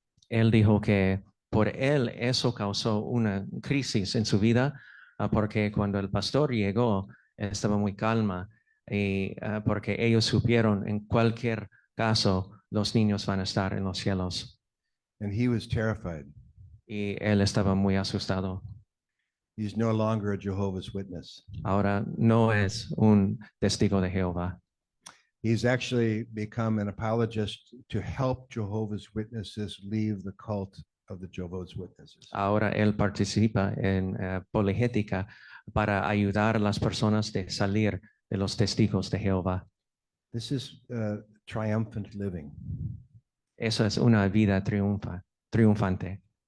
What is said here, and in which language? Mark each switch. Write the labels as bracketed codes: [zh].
[es] Él dijo que por él eso causó una crisis en su vida porque cuando el pastor llegó estaba muy calma y porque ellos supieron en cualquier caso los niños van a estar en los cielos. [en] And he was terrified. [es] Y él estaba muy asustado. [en] He's no longer a Jehovah's Witness. [es] Ahora no es un testigo de Jehová. [en] He's actually become an apologist to help Jehovah's Witnesses leave the cult of the Jehovah's Witnesses. [es] Ahora él participa en apologética para ayudar a las personas de salir de los testigos de Jehová. [en] This is triumphant living. [es] Eso es una vida triunfante.